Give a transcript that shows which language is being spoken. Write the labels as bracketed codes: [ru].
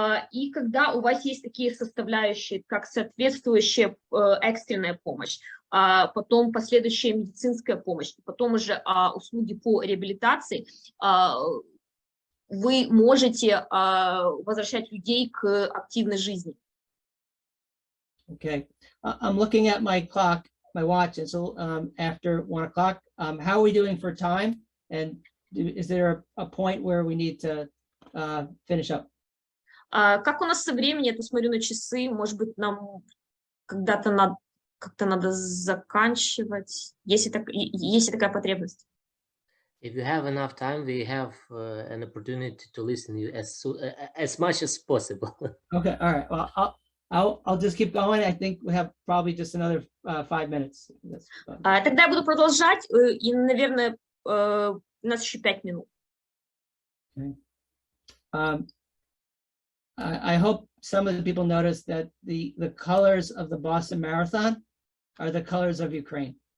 [ru] И когда у вас есть такие составляющие, как соответствующая экстренная помощь, потом последующая медицинская помощь, потом уже услуги по реабилитации, вы можете возвращать людей к активной жизни. [en] Okay, I'm looking at my clock, my watch, and so after 1 o'clock, how are we doing for time? And is there a point where we need to finish up? [ru] Как у нас со временем? Я посмотрю на часы, может быть, нам когда-то как-то надо заканчивать, если такая потребность. [en] If you have enough time, we have an opportunity to listen to you as much as possible. Okay, all right. Well, I'll just keep going. I think we have probably just another 5 minutes. [ru] Тогда я буду продолжать, и, наверное, у нас еще 5 минут. [en] Okay. I hope some of the people noticed that the colors of the Boston Marathon are the colors of Ukraine.